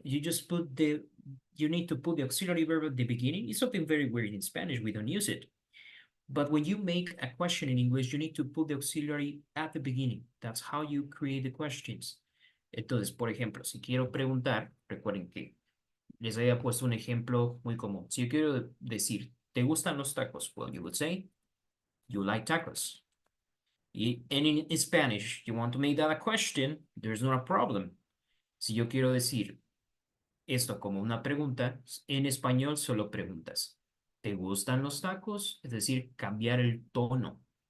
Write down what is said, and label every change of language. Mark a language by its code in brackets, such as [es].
[en] You need to put the auxiliary verb at the beginning. It's something very weird in Spanish. We don't use it. But when you make a question in English, you need to put the auxiliary at the beginning. That's how you create the questions. [es] Entonces, por ejemplo, si quiero preguntar, recuerden que les había puesto un ejemplo muy común. Si yo quiero decir, ¿te gustan los tacos? [en] Well, you would say, you like tacos. And in Spanish, you want to make that a question, there's not a problem. [es] Si yo quiero decir esto como una pregunta, en español solo preguntas, ¿te gustan los tacos? Es decir, cambiar el tono.